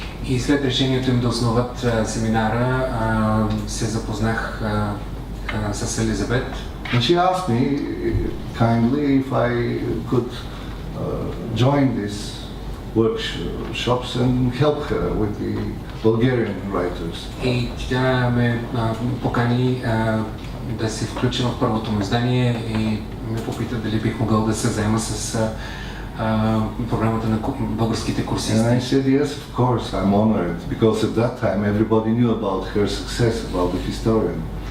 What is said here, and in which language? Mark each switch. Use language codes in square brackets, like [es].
[bg] И след решението им да основат семинара, се запознах с Елизабет. [en] And she asked me kindly if I could join these workshops and help her with the Bulgarian writers. [bg] И тя ме покани да се включа в първото му издание и ме попита дали бих могъл да се заема с програмата на българските курсисти. [en] And I said yes, of course, I'm honored, because at that time everybody knew about her success, about the historian.